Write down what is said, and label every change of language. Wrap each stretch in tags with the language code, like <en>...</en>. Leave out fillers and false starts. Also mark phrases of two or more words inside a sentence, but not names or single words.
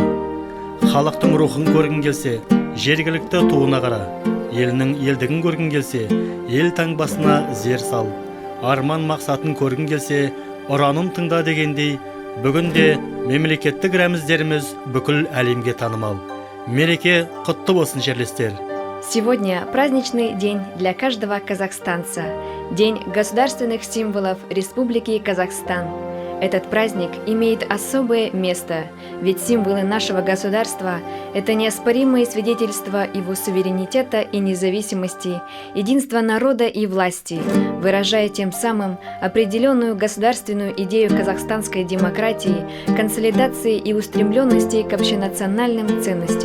<kk>Халықтың рухын көргің келсе, жергілікті туына қара. Елінің елдігін көргің келсе, ел таңбасына зер сал. Арман мақсатын көргің келсе, ұранын тыңда дегендей, бүгінде мемлекеттік рәміздеріміз бүкіл әлемге танымал. Мереке құтты болсын жерлестер.</kk> <ru>Сегодня праздничный день для каждого казахстанца. День государственных символов Республики Казахстан. Этот праздник имеет особое место, ведь символы нашего государства – это неоспоримые свидетельства его суверенитета и независимости, единства народа и власти, выражая тем самым определенную государственную идею казахстанской демократии, консолидации и устремленности к общенациональным ценностям.</ru>